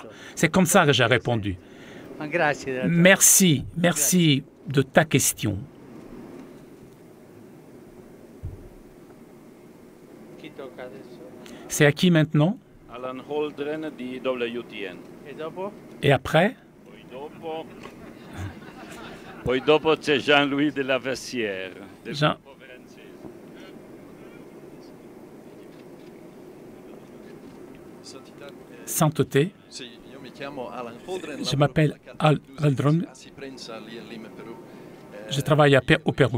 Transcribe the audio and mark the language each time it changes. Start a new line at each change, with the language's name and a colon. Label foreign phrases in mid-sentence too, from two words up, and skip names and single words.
French: C'est comme ça que j'ai répondu. Merci, merci de ta question. C'est à qui maintenant?
Italian: Alan Holdren di WTN.
French: Et après?
Italian: Poi dopo c'è Jean-Louis de la Versière.
French: Sainteté. Je m'appelle Al Holdren. Je travaille au Pérou.